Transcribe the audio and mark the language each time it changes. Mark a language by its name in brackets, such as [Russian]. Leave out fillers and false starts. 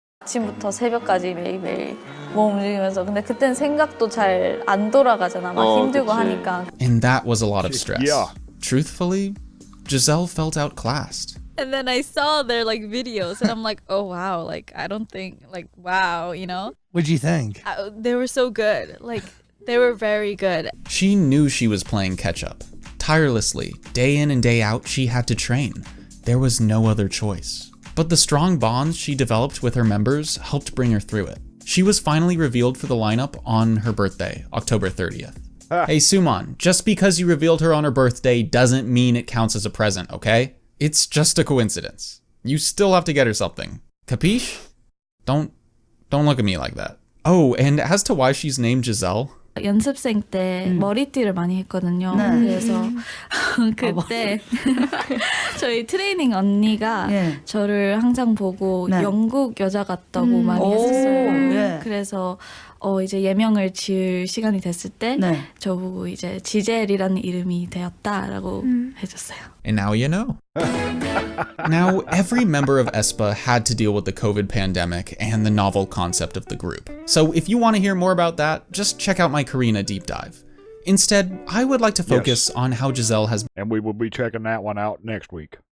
[Korean] 아침부터 새벽까지 매일매일 몸 움직이면서 근데 그땐 생각도 잘 안 돌아가잖아. 막 힘들고 하니까. [English] And that was a lot of stress. Yeah. Truthfully, Giselle felt outclassed. And then I saw their like videos and I'm like, oh wow, like I don't think like wow, you know? What'd you think? They were so good. Like they were very good. She knew she was playing catch up. Tirelessly, day in and day out, she had to train. There was no other choice. But the strong bonds she developed with her members helped bring her through it. She was finally revealed for the lineup on her birthday, October 30th. Hey Soo-man, just because you revealed her on her birthday doesn't mean it counts as a present, okay? It's just a coincidence. You still have to get her something. Capiche? Don't look at me like that. Oh, and as to why she's named Giselle, [Korean] 연습생 때 머리띠를 많이 했거든요. 그래서 그때 저희 트레이닝 언니가 저를 항상 보고 영국 여자 같다고 많이 했었어요. 그래서 이제 예명을 지을 시간이 됐을 때 저보고 이제 지젤이라는 이름이 되었다라고 해줬어요. [English] and now you know. Now, every member of AESPA had to deal with the COVID pandemic and the novel concept of the group. So if you want to hear more about that, just check out my Karina deep dive. Instead, I would like to focus on how Giselle has... And we will be checking that one out next week.